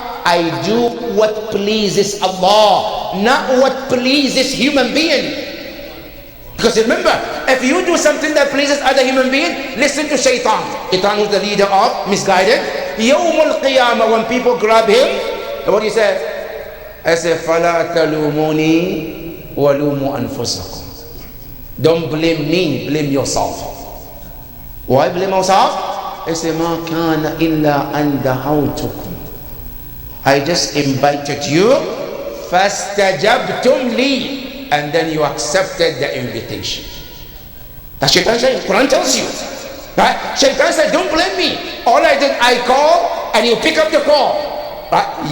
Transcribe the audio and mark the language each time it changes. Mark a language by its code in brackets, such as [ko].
[en] I do what pleases Allah, not what pleases human being. Because remember, if you do something that pleases other human being, listen to Shaitan. Shaitan is the leader of misguided. Yawmul Qiyamah, when people grab him, what do you say? I say, [ar] فَلَا تَلُومُونِي وَلُومُوا أَنفُسَكُمْ. [en] Don't blame me, blame yourself. Why blame yourself? I say, [ar] مَا كَانَ إِلَّا أَنْ دَعَوْتُكُمْ. [en] I just invited you, [ar] فَاسْتَجَبْتُمْ لِي, [en] and then you accepted the invitation. That's Shaitan saying. Quran tells you, right? Shaitan said, don't blame me. All I did, I call, and you pick up the call. Right?